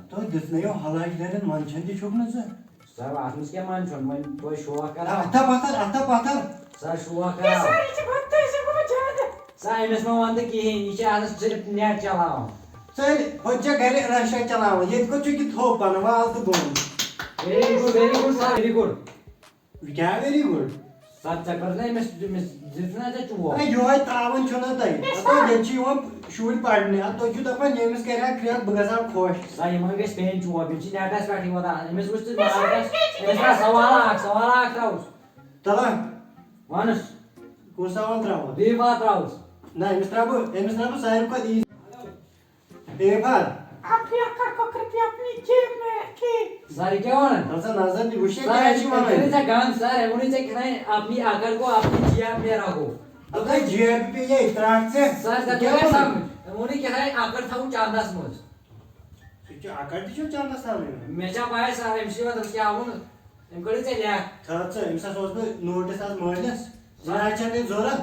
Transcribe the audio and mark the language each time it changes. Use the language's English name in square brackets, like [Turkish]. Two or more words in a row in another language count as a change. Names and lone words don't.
[Kashmiri] تۄہہِ دِژنٲیو ہلاچ دٲرِتھ منٛدچھان تہِ چھُکھ نہٕ ژٕ سر اَتھ منٛز کیٛاہ منٛدچھُن وۄنۍ توتہِ شوق کران اَتھا پَتھر سر شوق کران سر أمِس مہ وَن تہٕ کِہیٖنۍ یہِ چھِ آسان صرف نٮ۪ٹ چلاوان ژٕ ہُتہِ چھےٚ گرِ اِنسٹا چلاوان ییٚتہِ کوٚت چھُکھ یہِ تھوٚپ پَنُن وال تہٕ بۄن [English] very good sir very good [Kashmiri] کیٛاہ [English] very good [Kashmiri] سر ژےٚ کٔر نا أمِس دِژ نا ژےٚ چوب یِہوٚے ترٛاوان چھُنہ تۄہہِ ییٚتہِ چھِ یِوان شُرۍ پَرنہِ اَدٕ تُہۍ چھِو دَپان ییٚمِس کرِ ہا کرٛٮ۪کھ بہٕ گژھٕ ہا خۄش سر یِمن گژھِ پیٚنۍ چوب یِم چھِ نٮ۪ٹَس پٮ۪ٹھٕے واتان أمِس وٕچھ ژٕ مارکَس أمِس ترٛاو سوالہ اکھ ترٛاوُس تَلہ وَنُس کُس سوال ترٛاوو بیٚیہِ ما ترٛاوُس نہ أمِس ترٛاوٕ بہٕ ساروی کھۄتہٕ [English] easy paper [Kashmiri] سر یہِ کیٛاہ وَنان ژٕ نظر دِ وٕچھ سر کیٛاہ چھِ کٔرِتھ وَنان ژےٚ گنٛد سر أمۍ ووٚنُے ژےٚ کِتھانۍ [Urdu] اپنی اگر کو اپنی جیب میں رکھو [Kashmiri] اَدٕ جیب پیٚیہِ ترٛٹھ ژےٚ سر ژےٚ توٚریا سمجھ أمۍ ووٚنُے کِتھانۍ اکر تھاوُن چندس منٛز سُہ چھُ اَکر تہِ چھُ چندس تھاوٕنۍ مےٚ چھا پاے سر أمِس چھُ یِوان کیٛاہ ووٚن أمۍ کٔرِو ژےٚ لیکھ تھٲو ژٕ أمِس ہسا اوس بہٕ نوٹِس آز مٲلِس جنازٕ چھےٚ تٔمۍ ضوٚرتھ